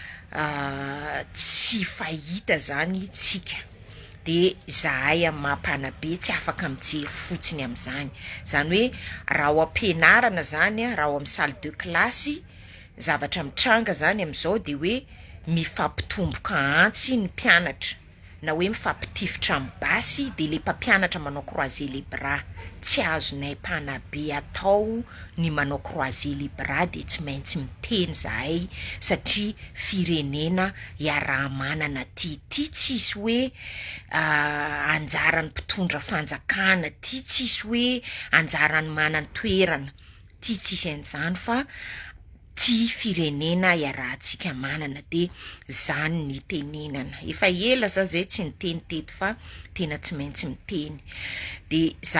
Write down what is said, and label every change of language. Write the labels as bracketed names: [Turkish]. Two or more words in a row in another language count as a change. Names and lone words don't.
[Malagasy] tsy fahita zany tsika de zahay amin'ny mampanabe tsy afaka mijery fotsiny am'zany zany hoe raha ao ampianarana zany raha ao amin'ny [French] salle de classe [Malagasy] zavatra mitranga zany am'izao de hoe mifampitomboka antsy ny mpianatra na hoe mifampitifitra amin'ny basy de le mpampianatra manao [French] croiser les bras [Malagasy] tsy azonay mpanabe atao ny manao [French] croiser les bras [Malagasy] de tsy maintsy miteny zahay satria firenena iaraha-manana ty tsisy hoe anjarany mpitondra fanjakana ty tsisy hoe anjarany manany toerana ty tsisy an'izany fa ty firenena iarahantsika manana de zany ny tenenana efa ela za zay tsy niteny teto fa tena tsy maintsy miteny de za